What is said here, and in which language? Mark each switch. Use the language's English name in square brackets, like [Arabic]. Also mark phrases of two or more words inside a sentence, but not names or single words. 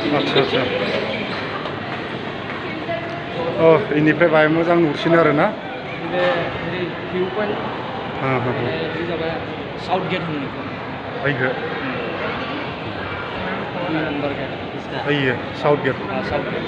[Bodo] आच्छा अ इनिफ्राय बाहाय मोजां नुसिनो आरोना [English] view point हाँ हाँ south gate होनो [Bodo] ओइखो [English] number gate ओइयो south gate south gate